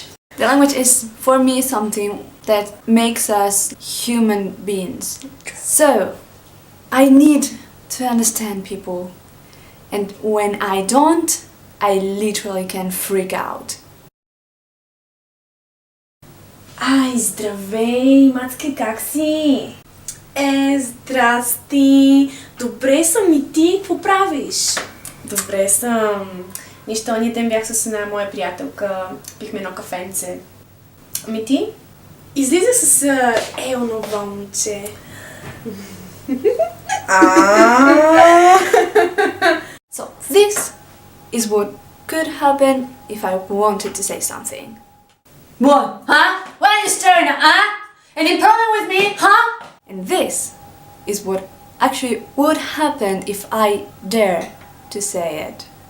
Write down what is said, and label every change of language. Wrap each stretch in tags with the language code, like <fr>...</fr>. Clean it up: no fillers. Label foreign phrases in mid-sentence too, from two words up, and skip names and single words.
<en>The language is for me something that makes us human beings. So, I need to understand people. And when I don't, I literally can freak out.</en> <bg>Ай, здравей, мацки, как си? Здрасти. Добре съм, и ти какво правиш? Добре съм. Нищо, ония ден бях с една моя приятелка, пихме едно кафенце. Ами ти? Излизах с онова момче.</bg> <en>So, this is what could happen if I wanted to say something. What? Huh? Why are you staring at? Huh? Any problem with me? Huh? And this is what actually would happen if I dare to say it.</en>